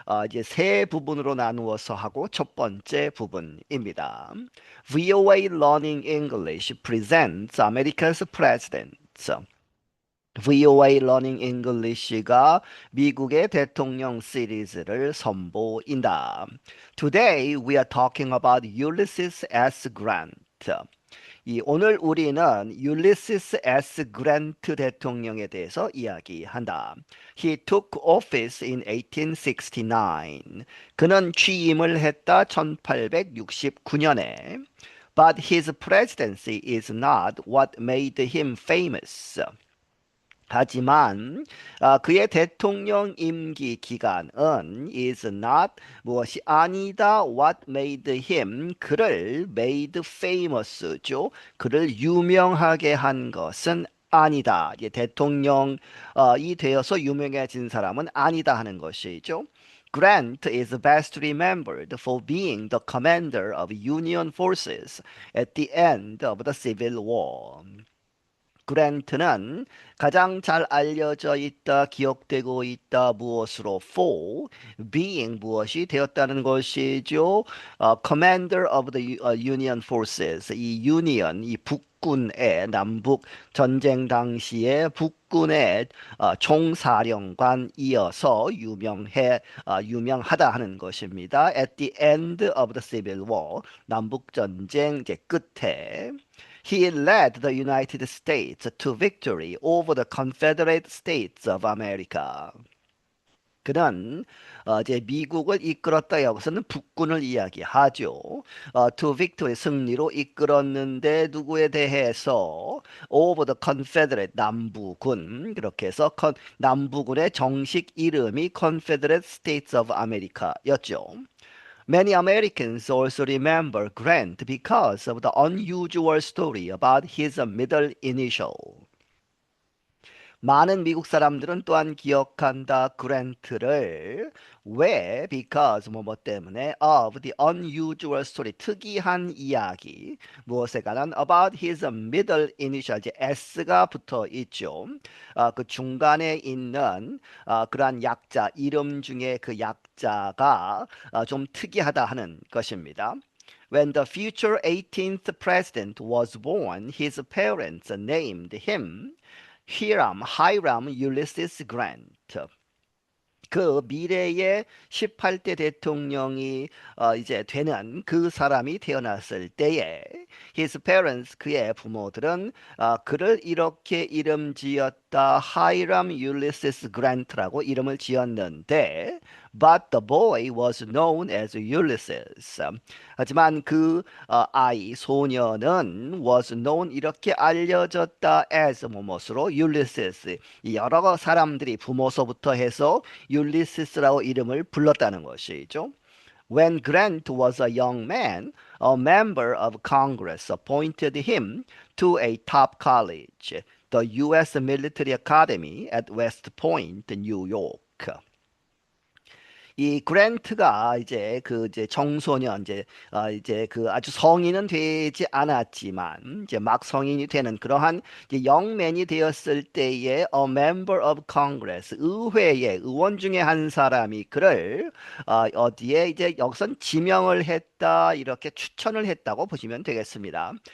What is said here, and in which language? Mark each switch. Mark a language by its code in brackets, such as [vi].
[ko] 이제 세 부분으로 나누어서 하고 첫 번째 부분입니다. [en] VOA Learning English presents America's Presidents. [ko] VOA Learning English가 미국의 대통령 시리즈를 선보인다. [en] Today we are talking about Ulysses S. Grant. [ko] 오늘 우리는 율리시스 S. 그랜트 대통령에 대해서 이야기한다. [en] He took office in 1869. [ko] 그는 취임을 했다 1869년에. [en] But his presidency is not what made him famous. [ko] 하지만 그의 대통령 임기 기간은 [en] is not [ko] 무엇이 아니다 [en] what made him [ko] 그를 [en] made famous [ko] 죠. 그를 유명하게 한 것은 아니다. 이제 대통령이 되어서 유명해진 사람은 아니다 하는 것이죠. [en] Grant is best remembered for being the commander of Union forces at the end of the Civil War. [ko] 그랜트는 가장 잘 알려져 있다, 기억되고 있다, 무엇으로? [en] For being [ko] 무엇이 되었다는 것이죠. [en] Commander of the Union Forces. [ko] 이 Union, 이 북군의 남북 전쟁 당시에 북군의 총사령관이어서 유명하다 하는 것입니다. [en] At the end of the Civil War, [ko] 남북 전쟁 이제 끝에. [en] He led the United States to victory over the Confederate States of America. [ko] 그는 이제 미국을 이끌었다. 여기서는 북군을 이야기하죠. [en] To victory [ko] 승리로 이끌었는데 누구에 대해서 [en] over the Confederate [ko] 남부군 그렇게 해서 남부군의 정식 이름이 Confederate States of America였죠. [en] Many Americans also remember Grant because of the unusual story about his middle initial. [ko] 많은 미국 사람들은 또한 기억한다. 그랜트를 왜? [en] Because [ko] 뭐 때문에 [en] of the unusual story [ko] 특이한 이야기 무엇에 관한 [en] about his middle initial [ko] 이제 S가 붙어 있죠. 그 중간에 있는 그러한 약자 이름 중에 그 약자가 좀 특이하다 하는 것입니다. [en] When the future 18th president was born, his parents named him Hiram Ulysses Grant. [ko] 그 미래의 18대 대통령이 이제 되는 그 사람이 태어났을 때에 [en] his parents [ko] 그의 부모들은 그를 이렇게 이름 지었다. [en] Hiram Ulysses Grant라고 [ko] 이름을 지었는데 [en] but the boy was known as Ulysses. [ko] 하지만 그 아이 소녀는 [en] was known [ko] 이렇게 알려졌다 as 무엇으로 Ulysses. 여러 사람들이 부모서부터 해서 율리시스라고 이름을 불렀다는 것이죠. [en] When Grant was a young man, a member of Congress appointed him to a top college, the U.S. Military Academy at West Point, New York. [ko] 이 그랜트가 이제 청소년 이제 그 아주 성인은 되지 않았지만 이제 막 성인이 되는 그러한 이제 영맨이 되었을 때에 [en] a member of Congress [ko] 의회의 의원 중에 한 사람이 그를 어디에 이제 여기선 지명을 했다 이렇게 추천을 했다고 보시면 되겠습니다.